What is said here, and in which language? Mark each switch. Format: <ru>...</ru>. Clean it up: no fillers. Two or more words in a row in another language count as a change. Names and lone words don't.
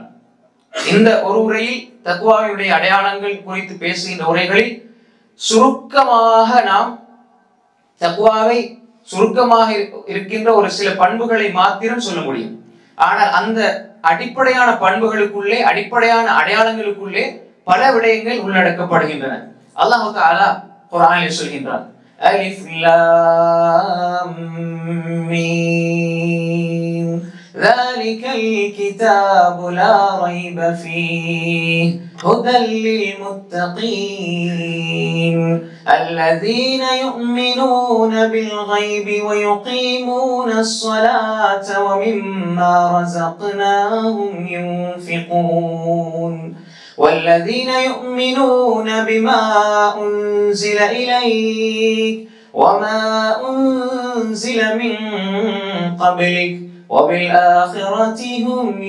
<ta>இந்த ஒரு உரையில் தக்வாவினுடைய அடையாளங்கள் குறித்து பேசுகின்ற உரைகளில் சுருக்கமாக நாம் தக்வாவை சுருக்கமாக இருக்கின்ற ஒரு சில பண்புகளை மாத்திரம் சொல்ல முடியும். ஆனால் அந்த அடிப்படையான பண்புகளுக்குள்ளே, அடிப்படையான அடையாளங்களுக்குள்ளே பல விடயங்கள் உள்ளடக்கப்படுகின்றன. அல்லாஹ் தஆலா குர்ஆனில் சொல்கின்றான்,</ta> <ar>ألف لام ميم ذلك الكتاب لا ريب فيه هدى للمتقين الذين يؤمنون بالغيب ويقيمون الصلاة ومما رزقناهم ينفقون والذين يؤمنون بما أنزل إليك وما أنزل من قبلك وبالآخرة هم</ar>